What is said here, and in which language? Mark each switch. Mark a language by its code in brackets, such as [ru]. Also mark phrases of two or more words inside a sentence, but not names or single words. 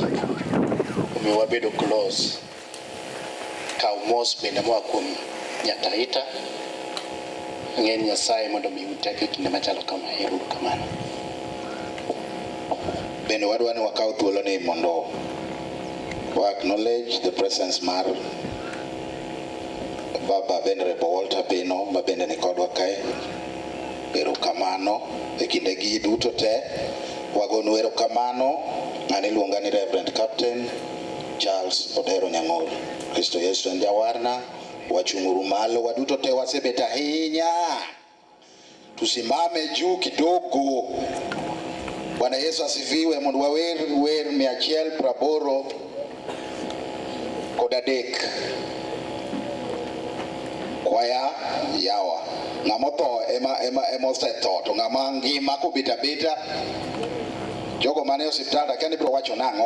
[luo] Omiyo wabedo close. Kaw mos bende moa kuom Nyataita. Ng'en Nyasaye mondo mi uteke kinde machalo kama. Ero kamano. Bende wadwa ni wakaw thuolo ni mondo [en] we acknowledge the presence [luo] mar Baba Venerable Walter Bino mabende ni kodwa kae. Ero kamano e kinde gi duto te wagonu ero kamano. An iluonga ni Reverend Captain Charles Odero Nyang'oro. Kristo Yesu en jawarna. Wachunguru malo waduto te wasebet ahinya. [sw] Tusimame juu kidogo. Bwana Yesu asifiwe. [luo] Mondo wawer 180 kod adek. Kwaya yawa. Ng'ama otho ema osetho, to ng'ama ngima kobet abeta. Jogo mane osiptal akani biro wacho nang'o.